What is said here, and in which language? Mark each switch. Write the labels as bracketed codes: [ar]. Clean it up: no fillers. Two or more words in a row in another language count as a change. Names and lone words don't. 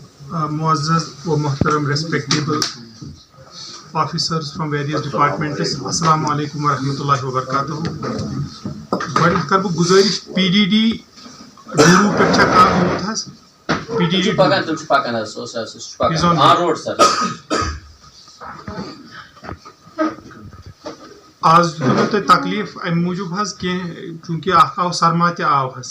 [ur] معزز و محترم [en] respectable officers from various departments [ar] السلام علیکم ورحمۃ اللہ وبرکاتہ. [ks] گۄڈنٮ۪تھ کَرٕ بہٕ گُزٲرِش پی ڈی ڈی ڈوٗروٗ پٮ۪ٹھ چھا کانٛہہ آمُت حظ پی ڈی ڈی آز دیُتوٕ مےٚ تۄہہِ تکلیٖف اَمہِ موٗجوٗب حظ کینٛہہ چوٗنٛکہِ اکھ آو سرما تہِ آو حظ.